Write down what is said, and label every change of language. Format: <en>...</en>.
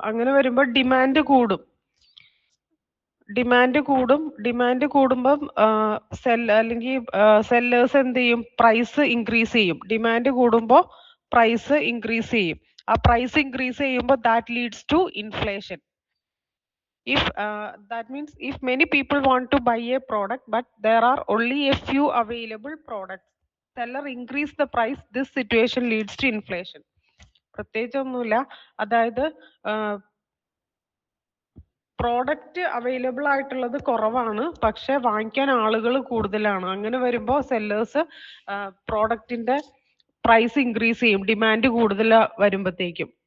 <ml>അങ്ങനെ വരുമ്പോൾ ഡിമാൻഡ് കൂടും. ഡിമാൻഡ് കൂടുമ്പം അല്ലെങ്കിൽ സെല്ലേഴ്സ് എന്ത് ചെയ്യും, പ്രൈസ് ഇൻക്രീസ് ചെയ്യും. ഡിമാൻഡ് കൂടുമ്പോൾ പ്രൈസ് ഇൻക്രീസ് ചെയ്യും. ആ പ്രൈസ് ഇൻക്രീസ് ചെയ്യുമ്പോൾ</ml> <en>That leads to inflation. That means if many people want to buy a product but there are only a few available products, seller increase the price, this situation leads to inflation.</en> <ml>പ്രത്യേകിച്ചൊന്നുമില്ല, അതായത് product available ആയിട്ടുള്ളത് കുറവാണ്, പക്ഷെ വാങ്ങിക്കാൻ ആളുകൾ കൂടുതലാണ്. അങ്ങനെ വരുമ്പോൾ സെല്ലേഴ്സ് പ്രോഡക്റ്റിന്റെ പ്രൈസ് ഇൻക്രീസ് ചെയ്യും, ഡിമാൻഡ് കൂടുതൽ വരുമ്പോഴത്തേക്കും.</ml>